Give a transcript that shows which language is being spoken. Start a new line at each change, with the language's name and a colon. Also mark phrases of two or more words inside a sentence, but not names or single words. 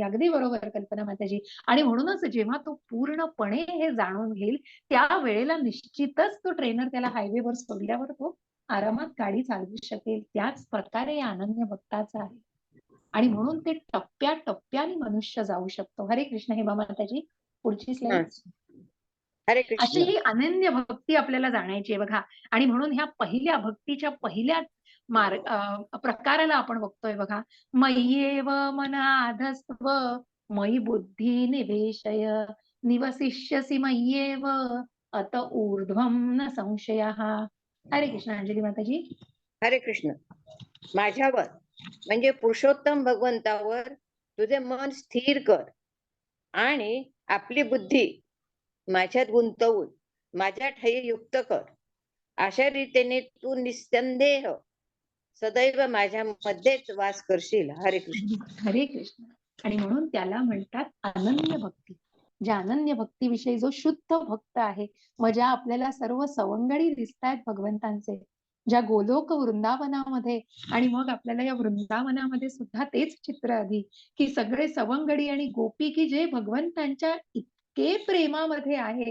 Marathi: अगदी बरोबर कल्पना माताजी. आणि म्हणूनच जेव्हा तो पूर्णपणे हे जाणून घेईल, त्या वेळेला निश्चितच तो ट्रेनर त्याला हायवेवर सोडल्यावर तो आरामात गाडी चालवू शकेल. त्याच प्रकारे या अनन्य भक्ताचा आहे. आणि म्हणून ते टप्प्याटप्प्याने मनुष्य जाऊ शकतो. हरे कृष्ण. हेमा माताजी, पुढची स्लाइड. हरे अशी कृष्ण. ही अनन्य भक्ती आपल्याला जाणायची आहे बघा. आणि म्हणून ह्या पहिल्या भक्तीच्या पहिल्या प्रकाराला आपण बघतोय बघा.
Sanskrit: मय्येव मनाधस्त्व मयि बुद्धी निवेशय निवसिष्यसि मय्येव अत ऊर्ध्वं न संशयः.
Marathi: हरे कृष्ण. अंजली माताजी. हरे कृष्ण. माझ्यावर म्हणजे पुरुषोत्तम भगवंतावर तुझे मन स्थिर कर आणि आपली बुद्धी माझ्यात गुंतवून माझ्या ठायी युक्त कर. अशा रीतीने तू निस्संदेह सदैव माझ्या मध्येच वास करशील. हरे कृष्ण. हरे कृष्ण. आणि म्हणून त्याला म्हणतात अनन्य भक्ती. ज्या अनन्य भक्तीविषयी जो शुद्ध भक्त आहे, मग ज्या आपल्याला सर्व सवंगडी दिसत आहेत भगवंतांचे, ज्या गोलोक वृंदावनामध्ये, आणि मग आपल्याला या वृंदावनामध्ये सुद्धा तेच चित्र आधी, की सगळे सवंगडी आणि गोपी, की जे भगवंतांच्या इतके प्रेमामध्ये आहेत.